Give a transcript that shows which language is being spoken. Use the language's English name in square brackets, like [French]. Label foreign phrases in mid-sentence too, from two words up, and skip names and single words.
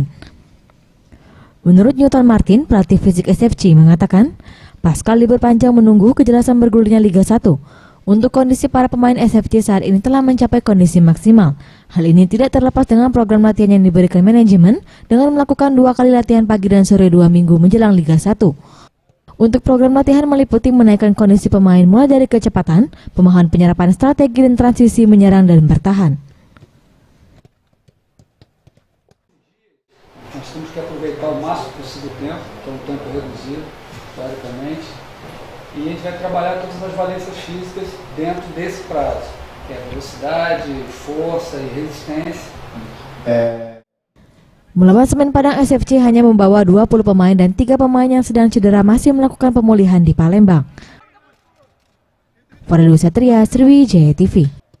[Indonesian] Menurut Newton Martin, pelatih fisik SFC mengatakan, pasca libur panjang menunggu kejelasan bergulirnya Liga 1, untuk kondisi para pemain SFC saat ini telah mencapai kondisi maksimal. Hal ini tidak terlepas dengan program latihan yang diberikan manajemen dengan melakukan 2 kali latihan pagi dan sore 2 minggu menjelang Liga 1. Untuk program latihan meliputi menaikkan kondisi pemain mulai dari kecepatan, pemahaman penyerapan strategi dan transisi menyerang dan bertahan. [Portuguese] Nós temos que aproveitar o máximo possível o tempo, que é um tempo reduzido, teoricamente, e a gente vai trabalhar todas as valências físicas dentro desse prazo, que é velocidade, força e resistência. [Indonesian] Melawan Semen Padang, SFC hanya membawa 20 pemain dan 3 pemain yang sedang cedera masih melakukan pemulihan di Palembang. Farel Satria, Sriwijaya TV.